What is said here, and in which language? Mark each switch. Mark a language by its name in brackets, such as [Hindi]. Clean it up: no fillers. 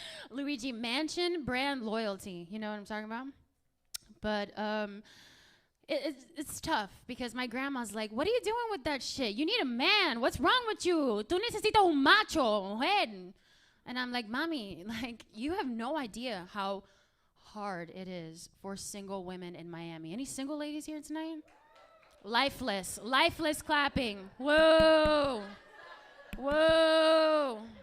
[English] Luigi Mansion, brand loyalty. You know what I'm talking about? But it's tough because my grandma's like, what are you doing with that shit? You need a man. What's wrong with you? [Spanish] Tú necesitas un macho, mujer. [English] And I'm like, Mommy, like, you have no idea how hard it is for single women in Miami. Any single ladies here tonight? Lifeless clapping. Whoa. Whoa.